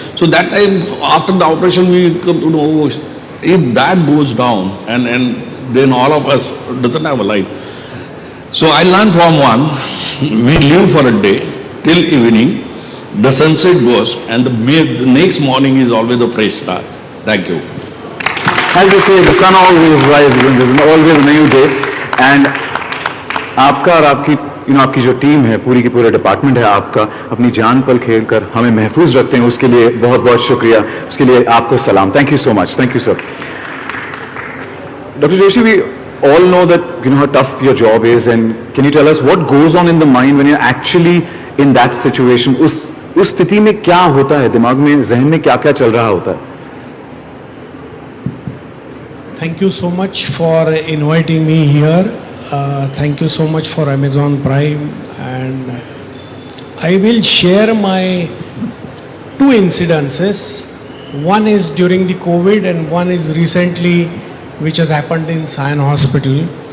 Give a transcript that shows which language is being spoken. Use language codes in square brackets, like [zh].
[en] So that time, after the operation, we come to know, if that goes down, and then all of us doesn't have a life. So I learned from one, we live for a day till evening, the sunset goes, and the next morning is always a fresh start. Thank you. As they say, the sun always rises and there's always a new day. [hi] And आपका और आपकी जो team है, पूरी की पूरे department है आपका, अपनी जान पल खेल कर हमें महफूज रखते हैं, उसके लिए बहुत बहुत शुक्रिया, उसके लिए आपको सलाम. [en] Thank you so much. Thank you, sir. Dr. Joshi, we all know that how tough your job is, and can you tell us what goes on in the mind when you're actually in that situation? [hi] उस स्थिति में क्या होता है, दिमाग में, जहन में क्या-क्या चल रहा होता है? [en] Thank you so much for inviting me here. Thank you so much for Amazon Prime, and I will share my 2 incidences. One is during the COVID and one is recently which has happened in Sion Hospital.